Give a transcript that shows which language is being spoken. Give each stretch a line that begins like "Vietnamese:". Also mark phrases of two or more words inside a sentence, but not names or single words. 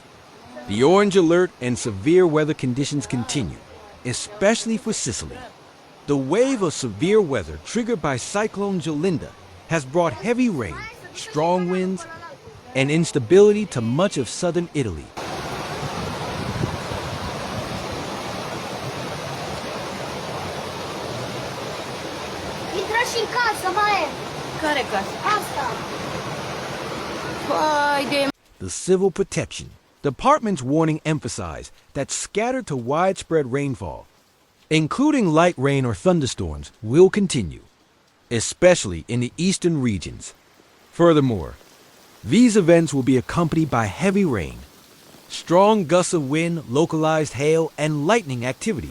English: The orange alert and severe weather conditions continue, especially for Sicily. The wave of severe weather triggered by Cyclone Jolinda has brought heavy rain, strong winds, and instability to much of southern Italy.
Romanian: Intrași în casă, mai e. Care casă? Asta. Păi de...
English: The Civil Protection Department's warning emphasized that scattered to widespread rainfall, including light rain or thunderstorms, will continue, especially in the eastern regions. Furthermore, these events will be accompanied by heavy rain, strong gusts of wind, localized hail, and lightning activity.